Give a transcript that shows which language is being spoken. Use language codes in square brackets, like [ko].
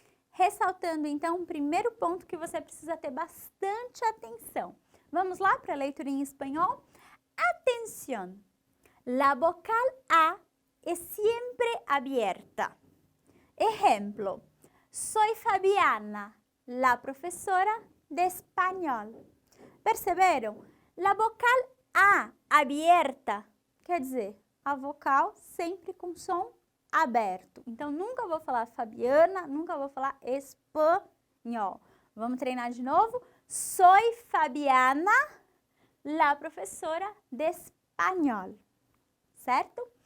[pt] Ressaltando então o primeiro ponto que você precisa ter bastante atenção. Vamos lá para a leitura em espanhol? [es] Atención. La vocal A es siempre abierta. Ejemplo, soy Fabiana, la profesora de español. [pt] Perceberam? [es] La vocal A [pt] aberta quer dizer a vocal sempre com som aberto. Então, nunca vou falar Fabiana, nunca vou falar espanhol. Vamos treinar de novo? [es] Soy Fabiana, la professora de espanhol. [pt] Certo?